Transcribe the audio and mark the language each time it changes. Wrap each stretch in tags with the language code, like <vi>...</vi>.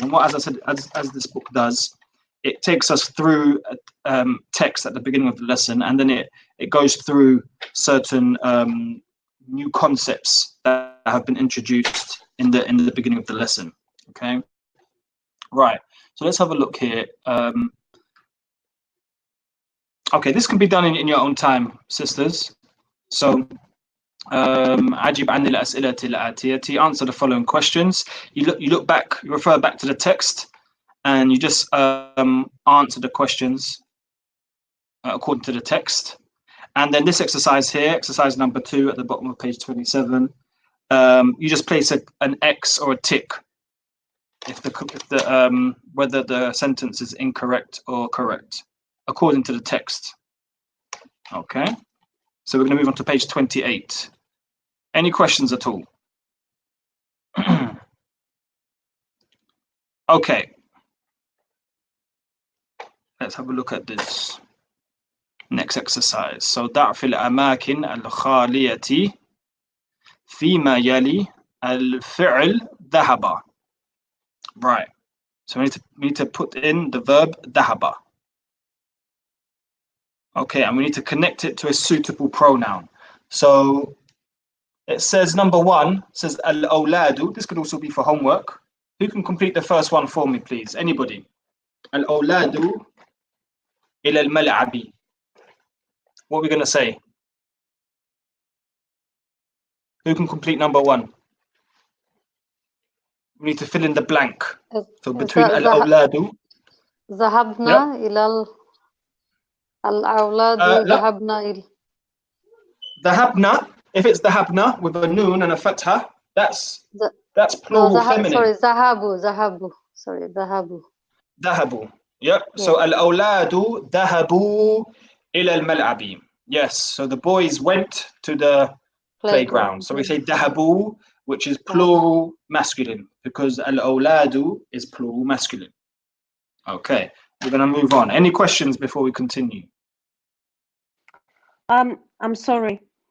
<en>And what, as I said, as this book does, it takes us through text at the beginning of the lesson, and then it goes through certain new concepts that have been introduced in the beginning of the lesson. Okay, right. So let's have a look here. Okay, this can be done in your own time, sisters.</en> <ar>So, أجب عن الأسئلة الآتية.</ar> <en>Answer the following questions. You look back, you refer back to the text, and you just answer the questions according to the text. And then this exercise here, exercise number 2 at the bottom of page 27, you just place an X or a tick if whether the sentence is incorrect or correct, according to the text. Okay, so we're going to move on to page 28. Any questions at all? Okay, let's have a look at this next exercise.</en> <ar>So ضع في الأماكن الخالية فيما يلي الفعل ذهب.</ar> <en>Right, so we need to put in the verb ذهب. Okay, and we need to connect it to a suitable pronoun. So it says number 1 says al-awladu. This could also be for homework. Who can complete the first one for me, please? Anybody?</en> <ar>Al-awladu ila al-mal'abi.</ar> <en>What are we going to say? Who can complete number 1? We need to fill in the blank. So between al-awladu.</en> <ar>ذهبنا إلى الأولاد ذهبنا إلى ذهبنا.</ar> <en>If it's ذهبنا with a noon and a fatha, that's plural feminine. Sorry, ذهبوا. Sorry, ذهبوا. ذهبوا. Yep. Yeah.</en> <ar>So al-awladu ذهبوا إلى الملعب.</ar> <en>Yes. So the boys went to the playground. So we say ذهبوا, which is plural masculine, because al-awladu is plural masculine. Okay. We're going to move on. Any questions before we continue? I'm sorry.</en>